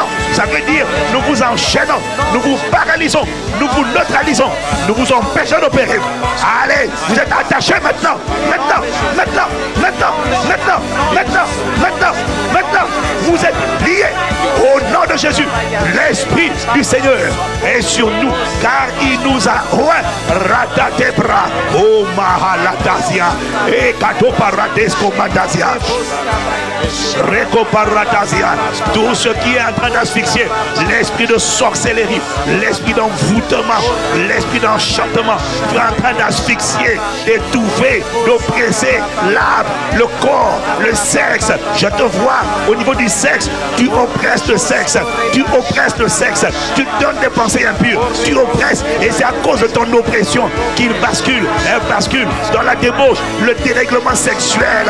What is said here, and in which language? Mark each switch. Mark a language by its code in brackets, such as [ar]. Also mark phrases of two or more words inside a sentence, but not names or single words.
[fr] Ça veut dire nous vous enchaînons, nous vous paralysons, nous vous neutralisons, nous vous empêchons d'opérer. Allez, vous êtes attachés maintenant, maintenant, maintenant, maintenant, maintenant, maintenant, maintenant, maintenant. Vous êtes liés au nom de Jésus. L'Esprit du Seigneur est sur nous, car il nous a ratatebra, oh mahalatasia, et katoparadesco mandasia, recoparatasia. Tout ce qui est en train d'asphyxier, l'esprit de sorcellerie, l'esprit d'envoûtement, l'esprit d'enchantement, tu es en train d'asphyxier, d'étouffer, d'oppresser l'âme, le corps, le sexe. Je te vois au niveau du sexe, tu oppresses le sexe, tu oppresses le sexe, tu donnes des pensées impures, tu oppresses, et c'est à cause de ton oppression qu'il bascule, elle bascule dans la débauche, le dérèglement sexuel.